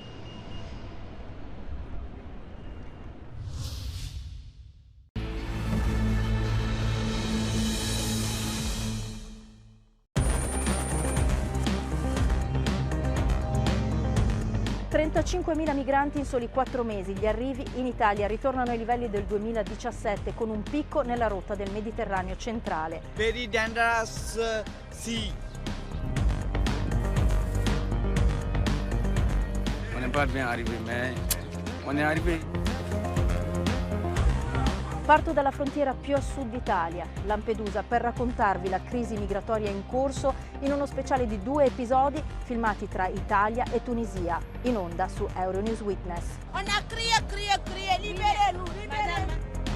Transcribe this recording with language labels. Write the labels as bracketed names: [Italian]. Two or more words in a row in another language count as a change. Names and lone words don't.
[Italian] « 35.000 migranti in soli 4 mesi. Gli arrivi in Italia ritornano ai livelli del 2017 con un picco nella rotta del Mediterraneo centrale. [English] Very dangerous sea. [French] On n'est pas bien arrivé, mais on est arrivé. [Italian] Parto dalla frontiera più a sud d'Italia, Lampedusa, per raccontarvi la crisi migratoria in corso in uno speciale di 2 episodi filmati tra Italia e Tunisia, in onda su Euronews Witness. [French] On a crié, libérez-nous, libérez-nous.